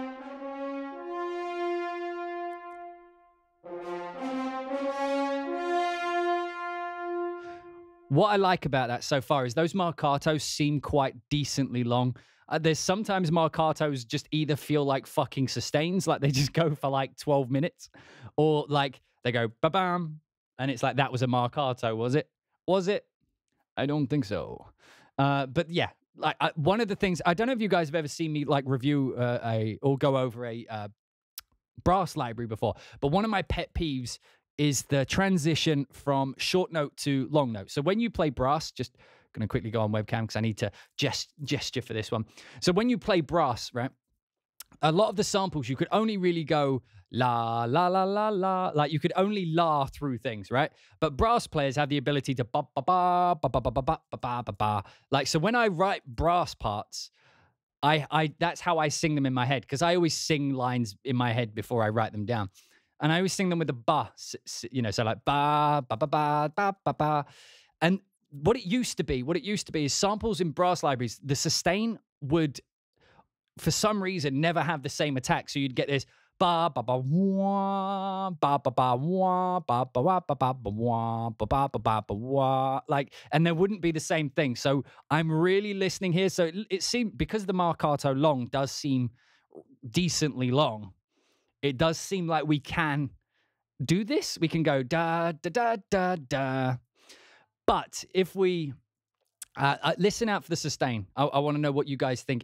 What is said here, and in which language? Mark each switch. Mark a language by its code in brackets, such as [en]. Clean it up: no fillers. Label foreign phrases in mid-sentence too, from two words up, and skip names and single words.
[en] What I like about that so far is those marcatos seem quite decently long. There's sometimes marcatos just either feel like fucking sustains, like they just go for like 12 minutes, or like they go ba-bam, and it's like, that was a marcato, was it? Was it? I don't think so. But yeah, like one of the things, I don't know if you guys have ever seen me like review or go over a brass library before, but one of my pet peeves is the transition from short note to long note. So when you play brass, just going to quickly go on webcam because I need to gesture for this one. So when you play brass, right, a lot of the samples, you could only really go la, la, la, la, la. Like you could only la through things, right? But brass players have the ability to ba, ba, ba, ba, ba, ba, ba, ba, ba, ba, ba. Like, so when I write brass parts, I that's how I sing them in my head, because I always sing lines in my head before I write them down. And I always sing them with the ba, so like ba, ba, ba, ba, ba, ba, ba. And what it used to be is samples in brass libraries, the sustain would, for some reason, never have the same attack. So you'd get this ba, ba, ba, wah, ba, ba, ba, wah, ba, ba, wah, ba, ba, ba, wah, ba, ba, ba, ba, ba, wah. Like, and there wouldn't be the same thing. So I'm really listening here. So it seemed, because the marcato long does seem decently long, it does seem like we can do this. We can go da, da, da, da, da. But if we listen out for the sustain, I want to know what you guys think.